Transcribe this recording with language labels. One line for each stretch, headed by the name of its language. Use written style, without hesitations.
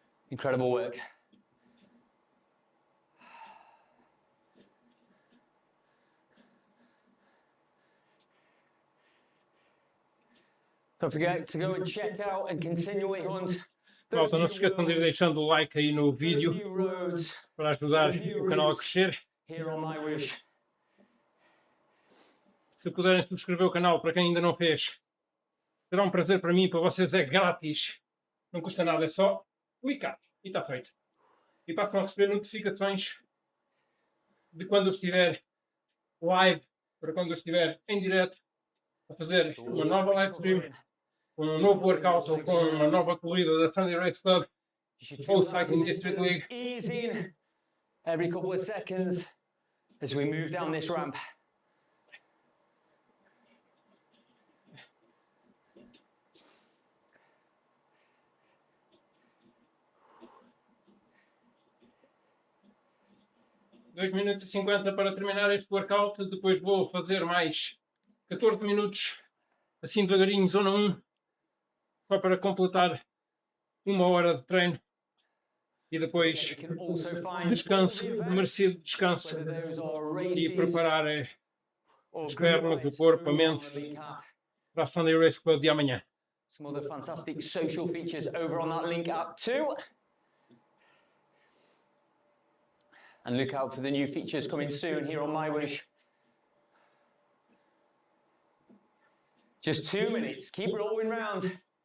English: Incredible work. Don't forget to go and check out and continually hunt.
Portuguese: Malta, não se esqueçam de ir deixando o like aí no vídeo para ajudar o canal a crescer.
English: Here on MyWhoosh.
Portuguese: Se puderem subscrever o canal para quem ainda não fez, será um prazer para mim, para vocês é grátis. Não custa nada, é só clicar e está feito. E passam a receber notificações de quando eu estiver live, para quando eu estiver em direto, a fazer uma nova live stream, um novo workout ou com uma nova corrida da Sunday Race Club ou Cycling District League.
English: Easing every couple of seconds as we move down this ramp.
Portuguese: Dois minutos e 50 para terminar este workout, depois vou fazer mais 14 minutos, assim devagarinho, zona 1, só para completar 1 hora de treino e depois descanso, merecido descanso e preparar as pernas, o corpo, a mente para a Sunday Race Club de amanhã.
English: Some other fantastic social features over on that link app too. And look out for the new features coming soon here on MyWhoosh. Just 2 minutes, keep rolling round.